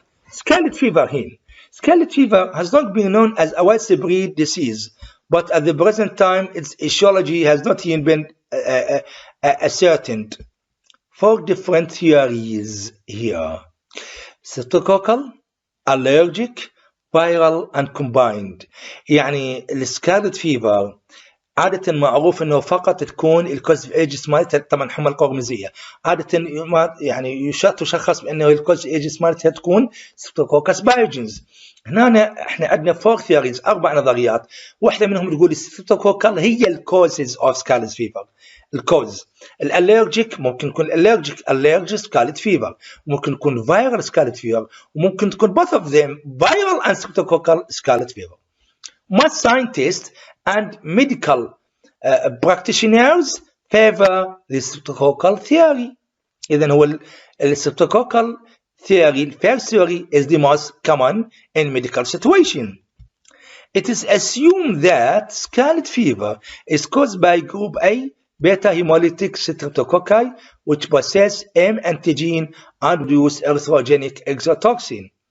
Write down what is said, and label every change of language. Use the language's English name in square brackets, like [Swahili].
[English] Scarlet fever here. Scarlet fever has not been known as a widespread disease, but at the present time, its etiology has not yet been ascertained. Four different theories here: streptococcal, allergic, viral, and combined. [Arabic] يعني السكارلت فيفر عادة معروف انه فقط تكون الكوز ايجس مالتها طبعا حمى القرمزية. عادة يعني تشخص بانه الكوز ايجس مالتها تكون ستريبتوكوكس بايوجينز. هنا احنا عندنا فور ثيوريز، 4 نظريات، واحدة منهم تقول الستريبتوكوكال هي الكوزز اوف سكارلت فيفر. الكوز الالرجيك ممكن يكون الالرجيك سكارلت فيفر، ممكن يكون فيرال سكارلت فيفر، وممكن تكون [English] both of them viral and streptococcal scarlet fever. Most scientists and medical practitioners favor the streptococcal theory. [Arabic] إذن هو [English] الstreptococcal theory, first theory, is the most common in medical situation. It is assumed that scarlet fever is caused by group A beta hemolytic streptococci, which possess M antigen and produce erythrogenic exotoxin.